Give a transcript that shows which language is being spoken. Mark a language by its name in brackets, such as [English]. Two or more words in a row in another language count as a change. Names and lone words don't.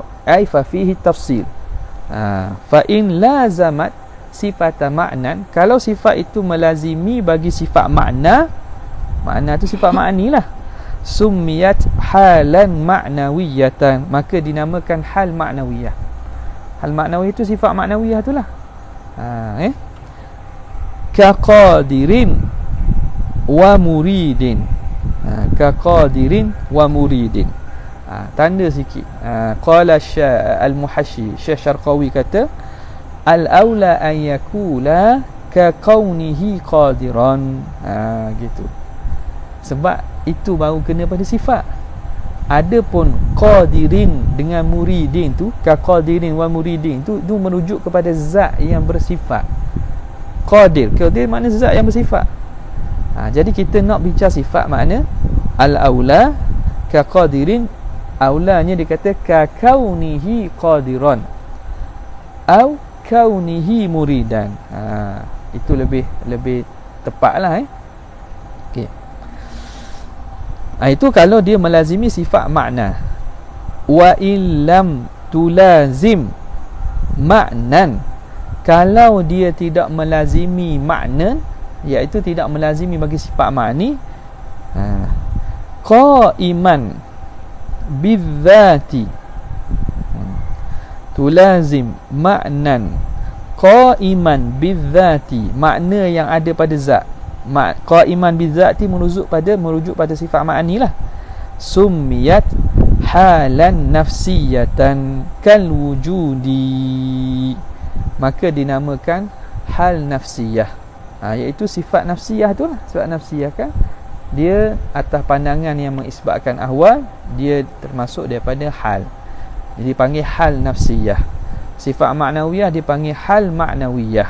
[Arabic] أي ففيه تفصيل. فإن لازمت صفة معنى, [Malay] kalau sifat itu melazimi bagi sifat makna, makna tu sifat ma'ani lah, [Arabic] سميت حالا معنوية, [Malay] maka dinamakan hal ma'nawiyah. Hal ma'nawiyah itu sifat ma'nawiyah itulah. [Arabic] كقادر ومريد. كقادر ومريد. [Malay] Tanda sikit. [Arabic] قال المحشي, Syekh Syarqawi kata, الأولى أن يقول ككونه قادرا. [Malay] Gitu. Sebab itu baru kena pada sifat. Adapun qadirin dengan muridin tu, [Arabic] كقادر ومريد [Malay] tu merujuk kepada zat yang bersifat. Qadir makna zat yang bersifat. Jadi kita nak bincang sifat, makna [Arabic] الأولى كقادر, [Malay] aulanya dikata [Arabic] ككونه قادرا أو كونه مريدا. [Malay] Itu lebih tepatlah. Okey. Itu kalau dia melazimi sifat makna. [Arabic] وإلا لم تلازم معنى, [Malay] kalau dia tidak melazimi makna, iaitu tidak melazimi bagi sifat ma'ni, [Arabic] قائما بذاته تلازم معنى قائما بذاته, [Malay] makna yang ada pada zat. [Arabic] قائما بذاته [Malay] merujuk pada sifat ma'ani lah. [Arabic] سميت حالا نفسية كالوجود, [Malay] maka dinamakan hal nafsiyah. Iaitu sifat nafsiyah tu lah. Sifat nafsiyah kan, dia atas pandangan yang mengisbatkan ahwal, dia termasuk daripada hal, jadi panggil hal nafsiyah. Sifat ma'nawiyah dipanggil hal ma'nawiyah.